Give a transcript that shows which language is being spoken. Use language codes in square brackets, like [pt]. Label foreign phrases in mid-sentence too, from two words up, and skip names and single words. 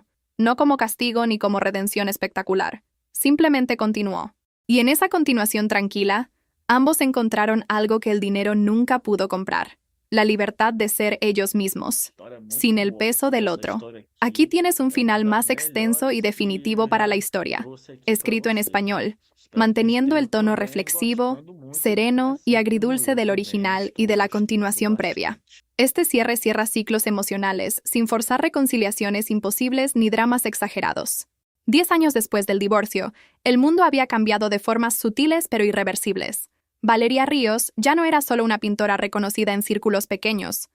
[es] No como castigo ni como redención espectacular. Simplemente continuó. Y en esa continuación tranquila, ambos encontraron algo que el dinero nunca pudo comprar: la libertad de ser ellos mismos, [pt] História muito [es] sin el [pt] boa. [es] peso del [pt] Essa [es] otro. [pt] história [es] Aquí [pt] aqui [es] tienes un [pt] é uma [es] final [pt] das [es] más extenso y [pt] melhores que [es] definitivo [pt] eu [es] para la [pt] já [es] historia, [pt] trouxe aqui para [es] escrito en [pt] vocês. [es] español, [pt] Espero que [es] manteniendo [pt] estejam [es] el tono [pt] também [es] reflexivo, [pt] gostando muito, [es] sereno y [pt] assim como [es] agridulce [pt] eu [es] del [pt] também [es] original y [pt] estou [es] de la [pt] gostando [es] continuación previa. [pt] bastante. [es] Este cierre cierra ciclos emocionales, sin forzar reconciliaciones imposibles ni dramas exagerados. 10 años después del divorcio, el mundo había cambiado de formas sutiles pero irreversibles. Valeria Ríos ya no era solo una pintora reconocida en círculos pequeños.